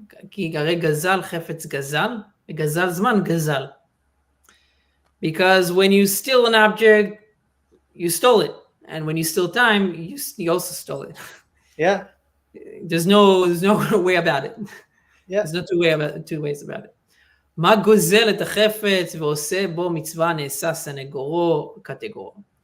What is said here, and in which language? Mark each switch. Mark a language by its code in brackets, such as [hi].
[he] כי הרי גזל חפץ גזל, וגזל זמן גזל. [en] Because when you steal an object, you stole it. And when you steal time, you also stole it. Yeah. There's no way about it. Yeah. There's no two ways about it. [he] מה גוזל את החפץ ועושה בו מצווה נעשה סנגורו קטגורו.